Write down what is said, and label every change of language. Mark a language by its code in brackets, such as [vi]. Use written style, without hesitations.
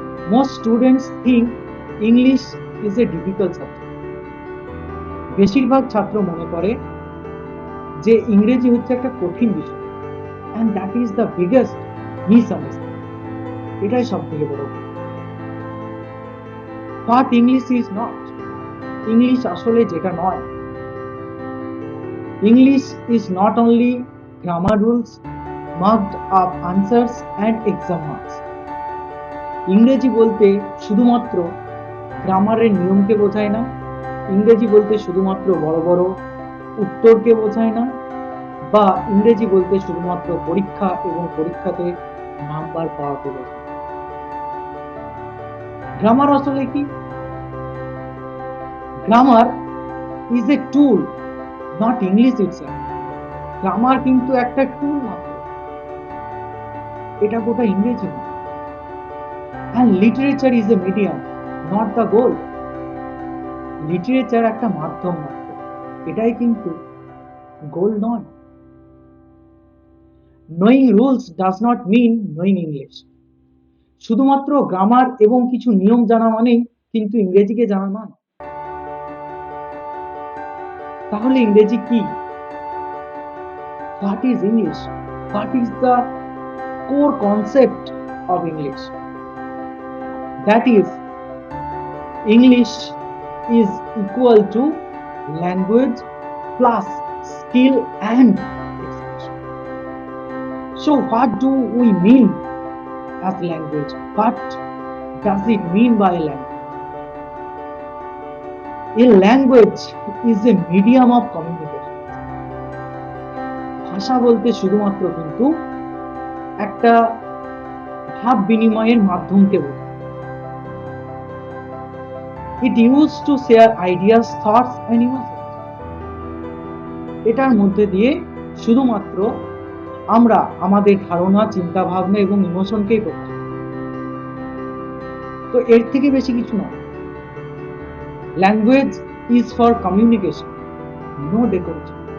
[en] Most students think English is a difficult subject. [bn] বেশিরভাগ ছাত্র মনে করে যে ইংরেজি হচ্ছে একটা কঠিন বিষয়, [en] And that is the biggest misunderstanding. [bn] এটাই সব থেকে বড়। [en] What English is not? [bn] English আসলে যেটা নয়, [en] English is not only grammar rules, marked up answers and exam marks. [bn] ইংরেজি বলতে শুধুমাত্র গ্রামারের নিয়মকে বোঝায় না, ইংরেজি বলতে শুধুমাত্র বড় বড় উত্তরকে বোঝায় না, বা ইংরেজি বলতে শুধুমাত্র পরীক্ষা এবং পরীক্ষাতে নাম্বার পাওয়াকে বোঝায়। গ্রামার আসলে কি? [en] Grammar is a tool, not English itself. [bn] Grammar কিন্তু একটা টুল মাত্র, এটা গোটা ইংরেজি না। [en] And literature is a medium, not the goal. [bn] Literature একটা মাধ্যম মাত্র, এটাই কিন্তু গোল নয়। [en] Knowing rules does not mean knowing English. [bn] শুধুমাত্র গ্রামার এবং কিছু নিয়ম জানা মানেই কিন্তু ইংরেজিকে জানা নয়। তাহলে ইংরেজি কি? [en] What is English? What is the core concept of English? That is, English is equal to language plus skill and expression. So what do we mean as language? What does it mean by language? A language is a medium of communication. [bn] ভাষা বলতে শুধুমাত্র কিন্তু একটা ভাব বিনিময়ের মাধ্যমকে বোঝায়। [en] It used to share ideas, thoughts and emotions. [bn] এটার মধ্যে দিয়ে শুধুমাত্র আমরা আমাদের ধারণা, চিন্তা ভাবনা এবং ইমোশনকেই প্রকাশ করি। তো এর থেকে বেশি কিছু নয়। [en] Language is for communication, no decoration.